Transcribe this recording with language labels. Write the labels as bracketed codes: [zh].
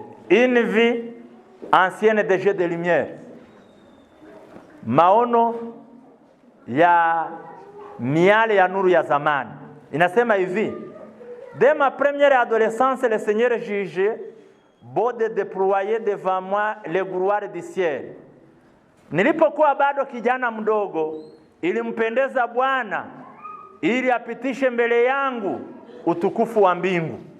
[fr] Une vie ancienne de jeux de lumière. [sw] Maono ya miale ya nuru ya zamani. Inasema hivi: [fr] dès ma première adolescence, le Seigneur jugeait beau de déployer devant moi les gloires du ciel. [sw] Nilipokuwa bado kijana mdogo, ilimpendeza Bwana ili apitishe mbele yangu utukufu wa mbingu.